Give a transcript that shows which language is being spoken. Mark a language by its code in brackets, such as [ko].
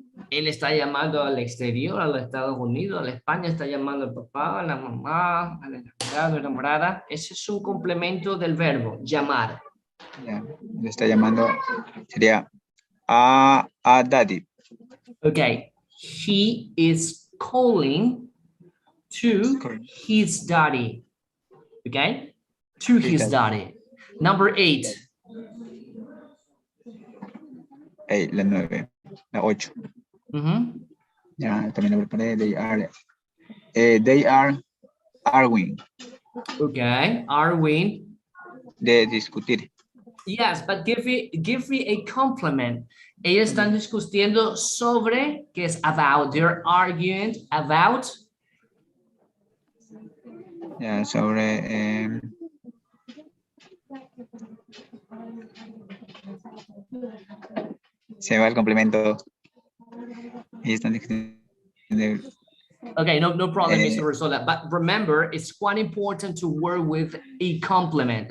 [es] Él está llamando al exterior, a los Estados Unidos, a la España, está llamando al papá, a la mamá, a la enamorada, a la enamorada. Ese es un complemento del verbo, llamar. Ya, le está llamando, sería a daddy. [en] Okay, he is calling to his daddy. Okay, to his daddy. Number 8. [es] La 9, la 8. Ya, también le preparé, [en] they are arguing. Okay, arguing. [es] De discutir. [en] Yes, but give me a compliment. [es] Ellos están discutiendo sobre, que es about. [en] They're arguing about. [es] Ya, sobre. Se va el complemento. Ellos están discutiendo. [en] Okay, no problem, Mr. Rosola. But remember, it's quite important to work with a complement.